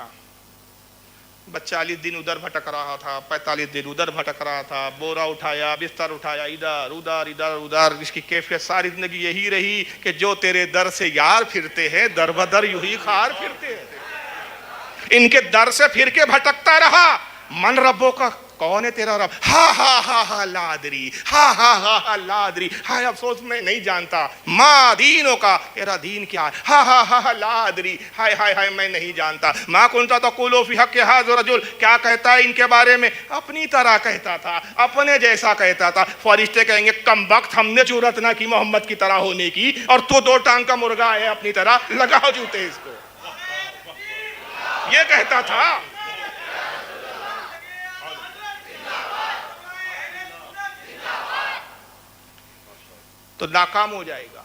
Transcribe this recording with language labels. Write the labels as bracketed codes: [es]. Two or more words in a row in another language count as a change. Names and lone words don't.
[ur] 40 دن ادھر بھٹک رہا تھا, 45 دن ادھر بھٹک رہا تھا, بورا اٹھایا, بستر اٹھایا, ادھر ادھر ادھر ادھر. اس کی کیفیت ساری زندگی یہی رہی کہ جو تیرے در سے یار پھرتے ہیں در بدر یوں ہی خار پھرتے ہیں. ان کے در سے پھر کے بھٹکتا رہا. [ar] من ربوں [ur] کا, کون ہے تیرا رب, [ar] ہا ہا ہا ہا لادری, ہا ہا ہا ہا لادری, [ur] ہائے افسوس میں نہیں جانتا. [ar] ما دینوں [ur] کا, تیرا دین کیا ہے, [ar] ہا ہا ہا ہا لادری, [ur] ہائے ہائے ہائے میں نہیں جانتا. [ar] ما کنت تقول فی حق ھذا الرجل, [ur] کیا کہتا ہے ان کے بارے میں, اپنی طرح کہتا تھا, اپنے جیسا کہتا تھا. فرشتے کہیں گے کم وقت ہم نے جرأت نہ کی محمد کی طرح ہونے کی, اور تو 2 ٹانگ کا مرغا ہے اپنی طرح, لگاؤ جوتے اس کو. یہ کہتا تھا. تو ناکام ہو جائے گا.